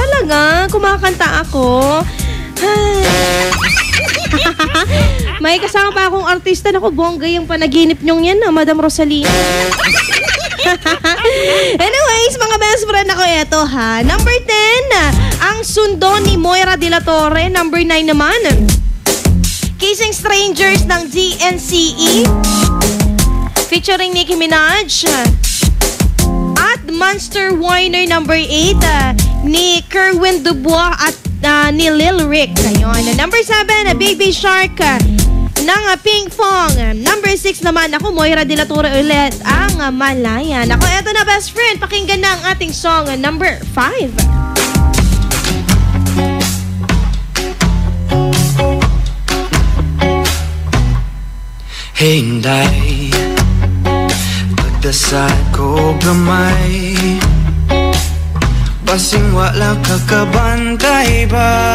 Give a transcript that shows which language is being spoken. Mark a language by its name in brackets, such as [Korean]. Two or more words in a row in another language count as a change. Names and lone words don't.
[Filipino] Talaga, kumakanta ako. May kasama pa akong artista. Naku, bongga yung panaginip nyong yan, Madam Rosalina. Anyways, mga [English] best friend [Filipino] ako eto ha. Number 10, ang sundo ni Moira de la Torre. Number 9 naman, Kissing Strangers ng DNCE featuring Nicki Minaj. At Monster Winer number 8 ni Kerwin Dubois at ni Lil Rick. Ayun. Number 7, Baby Shark ng Pink Fong. Number 6 naman, ako Moira de la Torre ulit, ang Malayan. Ako, eto na [English] best friend, [Filipino] pakinggan na ang ating song, number 5. [Cebuano] Hey, Inday, pagdasal ko gamay, basing wala kakabantay ba?